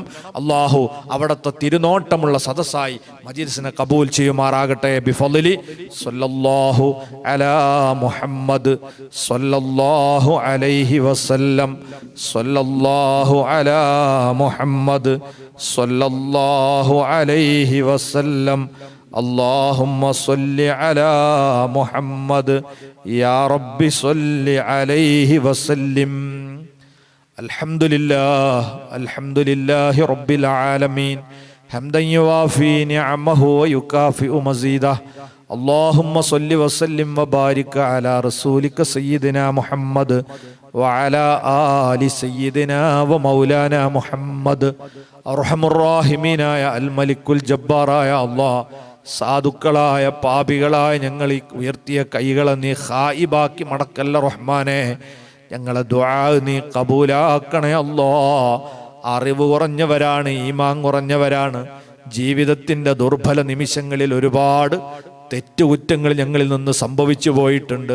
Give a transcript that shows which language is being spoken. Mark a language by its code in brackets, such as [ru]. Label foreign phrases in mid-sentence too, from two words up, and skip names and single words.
[ml] അല്ലാഹു അവിടുത്തെ തിരുനോട്ടമുള്ള സദസ്സായി മജ്ലിസിനെ കബൂൽ ചെയ്യുമാറാകട്ടെ. [ar] بفضل صلى الله على محمد صلى الله عليه وسلم صلى الله على محمد صلى الله عليه وسلم اللهم صل على محمد يا رب صل عليه وسلم. الحمد لله رب العالمين حمدا يوافي نعمه ويكافئ مزيده. اللهم صل وسلم وبارك على رسولك سيدنا محمد وعلى آل سيدنا ومولانا محمد. أرحم الراحمين يا الملك الجبار يا الله. [ml] സാധുക്കളായ പാപികളായ ഞങ്ങൾ ഈ ഉയർത്തിയ കൈകളെ നീ ഖായിബാക്കി മടക്കല്ല റഹ്മാനെ. ഞങ്ങളെ ദുആ നീ കബൂലാക്കണേ അല്ലാ. അറിവ് കുറഞ്ഞവരാണ്, ഈമാൻ കുറഞ്ഞവരാണ്. ജീവിതത്തിൻ്റെ ദുർബല നിമിഷങ്ങളിൽ ഒരുപാട് തെറ്റുകുറ്റങ്ങൾ ഞങ്ങളിൽ നിന്ന് സംഭവിച്ചു പോയിട്ടുണ്ട്.